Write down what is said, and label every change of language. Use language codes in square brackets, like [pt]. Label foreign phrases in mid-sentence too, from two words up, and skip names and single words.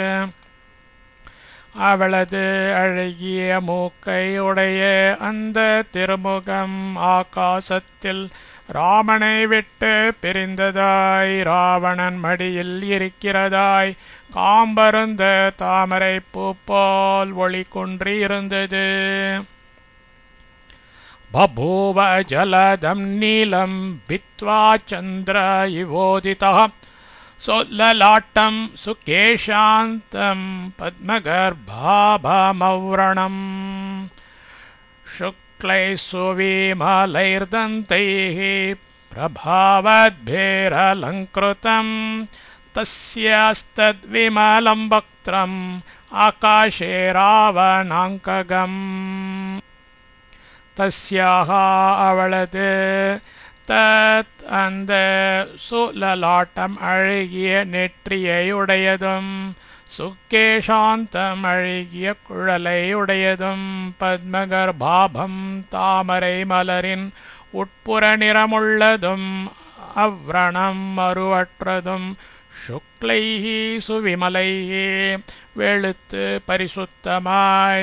[ta] அவளது அழகிய மூக்கை உடைய அந்த திருமுகம் ஆகாசத்தில் ராமனை விட்டு பிரிந்ததாய் ராவணன் மடியில் இருக்கிறதாய் காம்பருந்த தாமரை பூ போல் ஒளி குன்றி இருந்தது. [sa] बभूव जलदं नीलं भित्त्वा चन्द्र इवोदितः सोल्ललाटं सुकेशान्तं पद्मगर्भाभमव्रणं शुक्लैः सुविमलैर्दन्तैः प्रभावद्भिरलङ्कृतम् तस्यास्तद्विमलं वक्त्रम् आकाशे रावणाङ्कगम् तस्याः [ta] அவளது தத் அந்த சுலலாட்டம் அழகிய நெற்றியை உடையதும் சுக்கேஷாந்தம் அழகிய குழலை உடையதும் பத்மகர்பாபம் தாமரை மலரின் உட்புற நிறமுள்ளதும் அவ்ரணம் மறுவற்றதும் [sa] शुक्लैः सुविमलैः [ta] வெளுத்து பரிசுத்தமாய்